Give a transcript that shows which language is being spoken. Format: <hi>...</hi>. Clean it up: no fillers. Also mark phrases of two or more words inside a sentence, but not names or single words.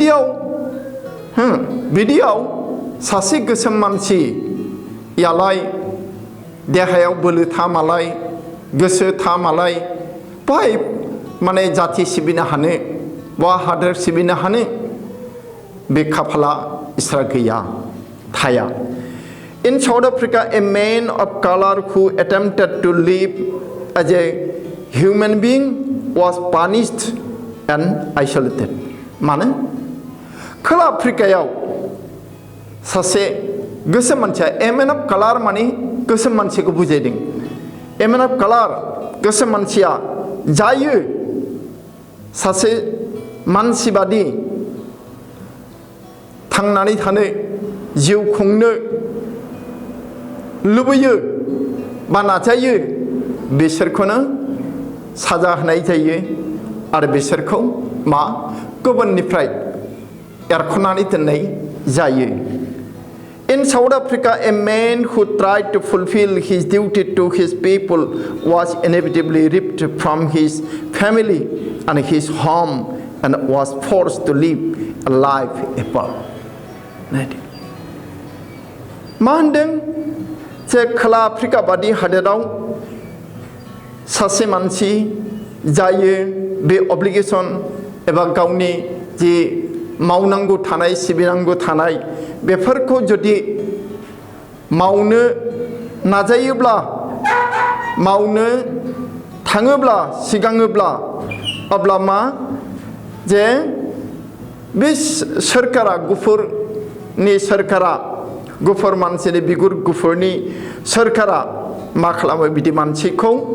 <brx>बिदियाव सासे गोसोम मानसियालाय देहायाव बोलो थामालाय गोसो थामालाय बाहाय माने जाथि सिबिनो हानो बा हादोर सिबिनो हानो बे खाफाला इसोरा गैया थाया</brx> <en>In South Africa, a man of color who attempted to live as a human being was punished and isolated.</en> <brx>मानो खोला आफ्रिकायाव सासे गोसोम मानसिया</brx> <en>a man of color</en> <brx>माने गोसोम मानसिखौ बुजायदों</brx> <en>a man of color</en> <brx>गोसोम मानसिया जायो सासे मानसि बादि थांनानै थानो जिउ खुंनो लुबैयो बा नाजायो बिसोरखौनो साजा होनाय जायो आरो बिसोरखौ गुबुननिफ्राय एरख'नानै दोननाय जायो</brx> <en>In South Africa, a man who tried to fulfill his duty to his people was inevitably ripped from his family and his home and was forced to live a life apart.</en> <brx>मा होनदों जे खोला आफ्रिका बादि हादोराव सासे मानसि जायो बे अब्लिगेशन एबा गावनि जि मावनांगौ थानाय सिबिनांगौ थानाय बेफोरखौ जुदि मावनो नाजायोब्ला मावनो थाङोब्ला सिगाङोब्ला अब्ला मा जे बे सोरखारा गुफुरनि सोरखारा गुफुर मानसिनि बिगुर गुफुरनि सोरखारा मा खालामो बिदि मानसिखौ</brx>